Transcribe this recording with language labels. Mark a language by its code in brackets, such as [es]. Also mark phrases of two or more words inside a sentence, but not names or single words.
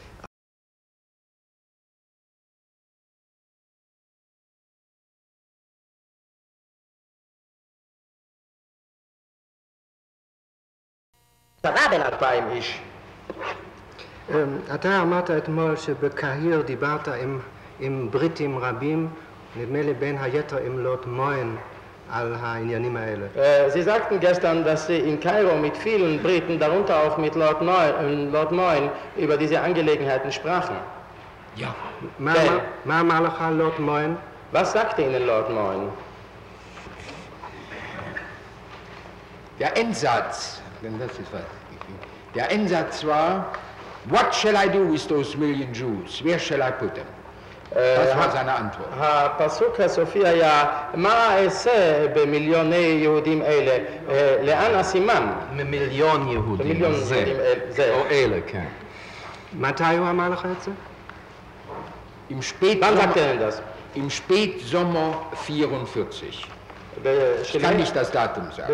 [he] בין 2,000 איש. אתה אמרת אתמול שבקהיר דיברת עם בריטים רבים, נדמה לי בין היתר עם לוט מוין, על העניינים האלה. [de] Sie sagten gestern, dass Sie in Kairo mit vielen Briten, darunter auch mit Lord Moyne, über diese Angelegenheiten sprachen. Ja. [he] מה אמר לך לוט מוין? [de] Was sagte Ihnen Lord Moyne? Der Endsatz, denn das ist was. Der Endsatz war, [en] what shall I do with those million Jews? Where shall I put them? [de] Das war seine Antwort. [he] הפסוק הסופי היה, מה אעשה במיליוני יהודים אלה? לאן אשימם? ממיליון יהודים, זה, או אלה, כן. מתי הוא אמר לך את זה? [de] Im Spätsommer 44. Ich kann nicht das Datum sagen.